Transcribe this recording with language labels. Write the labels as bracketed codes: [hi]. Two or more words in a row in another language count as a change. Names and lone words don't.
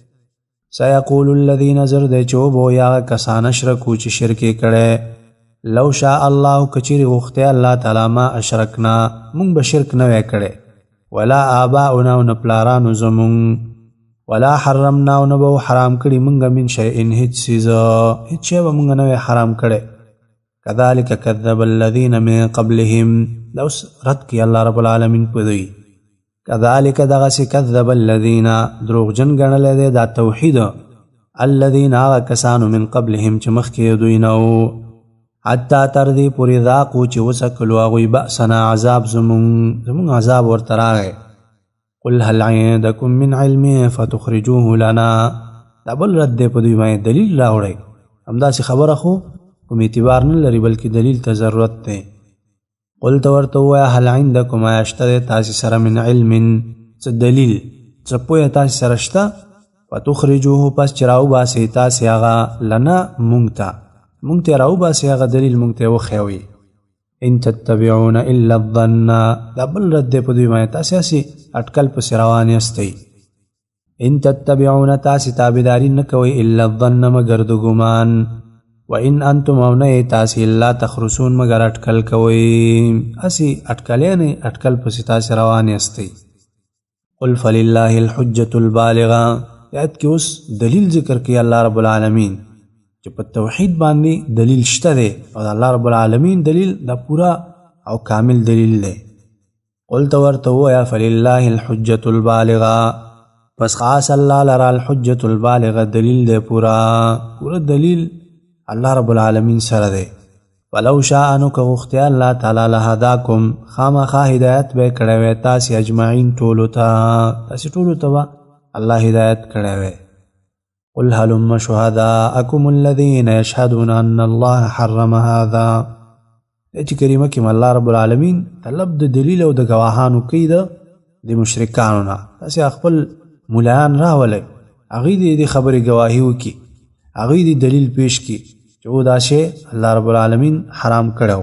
[ar] سیقول الذین [ps] زر دی چې وبو یا کسان اشرکو چې شرک یې کړی، [ar] لو شاء الله [ps] که چیرې غوښتی الله تعالی [ar] ما اشرکنا [ps] مونږ به شرک نه وی کړی، [ar] ولا آباؤنا [ps] او نه پلارانو زمونږ، [ar] ولا حرمنا [ps] او نه به حرام کړي مونږ [ar] من شیء [ps] هیڅ څیز، هیڅ شی به مونږ نه وی حرام کړی. [ar] كذلك كذب الذين من قبلهم. [ps] دا اوس رد کی [ar] الله رب العالمین [ps] په دوی. كذلك دغسې [ar] کذب الذین [ps] دروغجن ګڼلی دی دا توحید الذین هغه کسانو [ar] من قبلهم [ps] چې مخکې دوی نه وو، حتی تر دې پورې ذاقو چې وڅکلو هغوی بأسنا عذاب زمونږ عذاب ورته راغی. [ar] قل هل عندکم من علم فتخرجوه لنا. [ps] دا بل رد دی په دوی باندې دلیل راوړئ. همداسې خبره خو کوم اعتبار نه لري بلکې دلیل ته ضرورت دی. قل ته ورته ووایه [ar] هل عندکم [ps] آیا شته دی تاسې سره [ar] من علم [ps] څه دلیل څه پویه تاسې سره شته؟ فتخرجوه پس چې راوباسئ تاسې هغه لنا مونږ ته راوباسئ هغه دلیل مونږ ته یې وښیوئ. [ar] ان تتبعون الا الظن. [ps] دا بل رد دی په دوی باندې تاسې هسې اټکل پسې روان یاستئ. [ar] ان تتبعون [ps] تاسې تابعداري نه کوئ [ar] الا الظن [ps] مګر د ګمان، [ar] وان انتم [ps] او نه تاسې [ar] الا تخرسون [ps] مګر اټکل کوئ. هسې اټکلی نه اټکل پسې تاسې روان یاستئ. [ar] قل فلله الحجة البالغه. [ps] آیت کې اوس دلیل ذکر کوي [ar] الله رب العالمین [ps] چې په توحید باندې دلیل شته دی او د [ar] الله رب العالمین [ps] دلیل دا پورا او کامل دلیل دی. قل ته ورته ووایه [ar] فلله الحجة البالغه. [ps] پس خاص الله لره [ar] الحجة البالغه [ps] دلیل دی پورا دلیل [ar] الله رب العالمین [ps] سره دی. [ar] ولو شاء [ps] نو که غوښتی الله تعالی لهداکم خامخا هدایت به یې کړی وی تاسې اجمعین ټولو ته، تاسې ټولو ته به الله هدایت کړی وی. [ar] قل هلم شهداءکم الذین یشهدون ان الله حرم هذا. آیت کریمه [ps] کې [ar] الله رب العالمین [ps] طلب د دلیل او د ګواهانو کوي د مشرکانو نه. تاسې خپل مولایان راولئ، هغوی د خبرې ګواهي وکړي، هغوی د دلیل پیش کړي چې او دا شی [ar] الله رب العالمین [ps] حرام کړی.